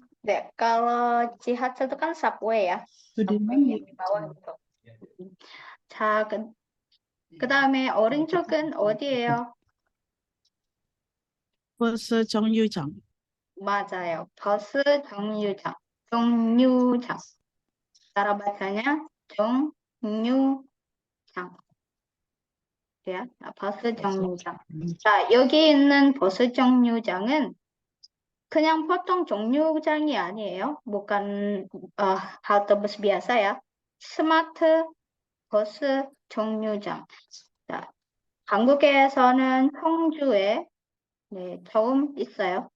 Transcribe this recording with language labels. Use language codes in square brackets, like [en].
[id] 네, kalau 지하철 itu kan subway ya. Sudirman Subway yang di bawah gitu. [ko] 자, 그다음에 오른쪽은 어디예요? 버스 정류장. 맞아요. 버스 정류장. 정류장. [id] cara bacanya 정류장. [ko] ya, 버스 정류장. 자, 여기 있는 버스 정류장은 그냥 보통 정류장이 아니에요. [id] bukan halte bus biasa ya. [ko] 스마트 버스 정류장. 자, 한국에서는 청주에 네, 처음 있어요.